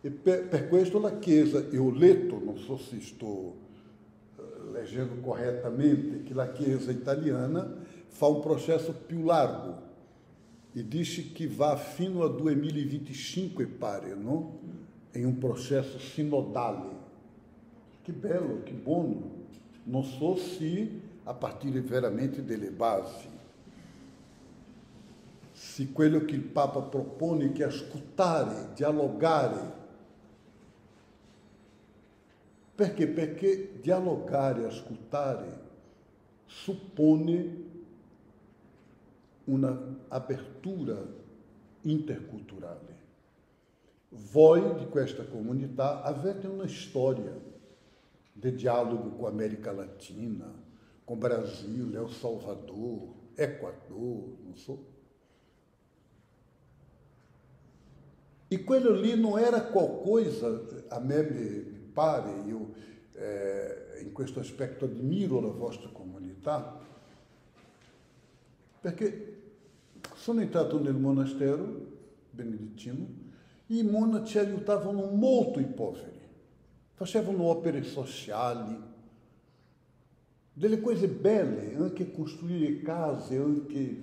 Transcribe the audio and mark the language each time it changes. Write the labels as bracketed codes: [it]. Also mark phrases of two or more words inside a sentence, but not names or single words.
[it] E per questo la Chiesa, io ho letto, non so se sto leggendo corretamente, che la Chiesa italiana fa un processo più largo e dice che va fino a 2025, pare, no? [pt] Em um processo sinodale. [it] Que bello, [pt] que bom. Não so se a partir [it] veramente delle basi, se quello che il Papa propone, che è ascoltare, dialogare. Perché? Perché dialogare, ascoltare, suppone una apertura interculturale. Voi di questa comunità avete una storia di dialogo [pt] com a América Latina, com o Brasil, [it] El Salvador, Equador, [pt] não so. [it] E quello lì non era qualcosa, a me mi pare, io in questo aspetto ammiro la vostra comunità, perché sono entrato nel monastero benedittino e i monaci aiutavano molto i poveri, facevano opere sociali, delle cose belle, anche costruire case, anche...